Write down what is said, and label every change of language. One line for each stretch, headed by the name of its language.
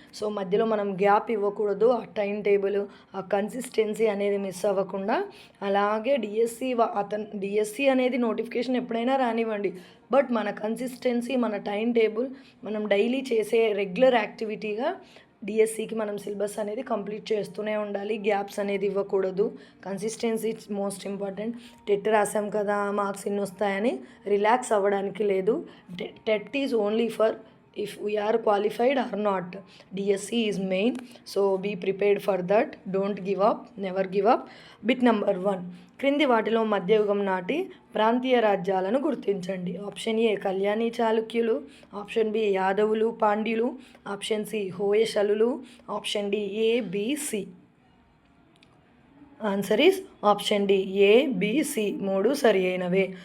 Telugu: So మధ్యలో మనం gap ఇవ్వకూడదు. ఆ టైం టేబుల్, ఆ కన్సిస్టెన్సీ అనేది మిస్ అవ్వకుండా అలాగే డిఎస్సి అనేది నోటిఫికేషన్ ఎప్పుడైనా రానివ్వండి, బట్ మన కన్సిస్టెన్సీ, మన టైం టేబుల్, మనం డైలీ చేసే రెగ్యులర్ యాక్టివిటీగా డిఎస్సికి మనం సిలబస్ అనేది కంప్లీట్ చేస్తూనే ఉండాలి. గ్యాప్స్ అనేది ఇవ్వకూడదు. Consistency most important. టెట్ రాసాం కదా మార్క్స్ ఇన్ని వస్తాయని రిలాక్స్ అవ్వడానికి లేదు.
English: TET is only for if we are qualified or not. DSC is main, so be prepared for that. Don't give up, never give up. Bit number 1,
Telugu: క్రింది వాటిలో మధ్యయుగం నాటి ప్రాంతీయ రాజ్యాలను గుర్తించండి. ఆప్షన్ ఏ కళ్యాణి చాళుక్యులు, ఆప్షన్ బి యాదవులు పాండ్యులు, option C హోయసలులు, option D ABC. Answer is option D ABC. 3 సరి అయినవే.